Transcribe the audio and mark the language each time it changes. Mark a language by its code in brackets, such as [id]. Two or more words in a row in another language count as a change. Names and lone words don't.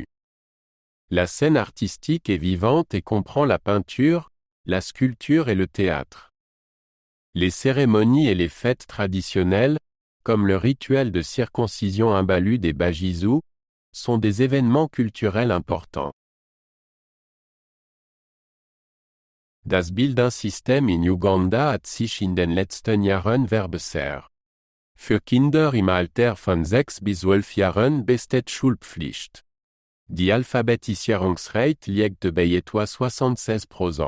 [fr] La scène artistique est vivante et comprend la peinture, la sculpture et le théâtre. Les cérémonies et les fêtes traditionnelles, comme le rituel de circoncision Imbalu des Bajizu, sont des événements culturels importants. [de] Das Bildungssystem in Uganda hat sich in den letzten Jahren verbessert. Für Kinder im Alter von 6 bis 12 Jahren besteht Schulpflicht. Die Alphabetisierungsrate liegt bei etwa 76%.